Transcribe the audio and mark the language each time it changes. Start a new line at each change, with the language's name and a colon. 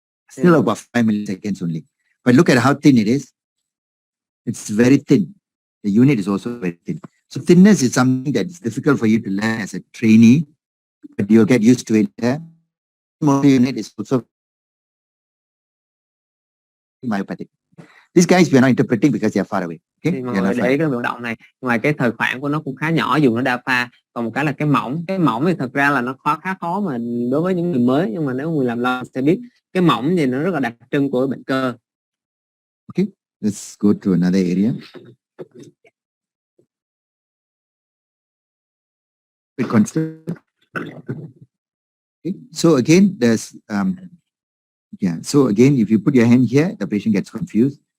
English: Still about 5 milliseconds only. But look at how thin it is. It's very thin. The unit is also very thin. So thinness is something that is difficult for you to learn as a trainee, but you'll get used to it. Small unit is also myopathic. These guys we are not interpreting because they are far away. Okay?
Vietnamese: Thì mọi người để ý cái vận động này, ngoài cái thời khoảng của nó cũng khá nhỏ dù nó đa pha, còn một cái là cái mỏng thì thật ra là nó khá khó mà đối với những người mới, nhưng mà nếu người làm lâu sẽ biết cái mỏng thì nó rất là đặc trưng của bệnh cơ.
English: Okay, let's go to another area. Okay. So again, there's so again, if you put your hand here, the patient gets confused.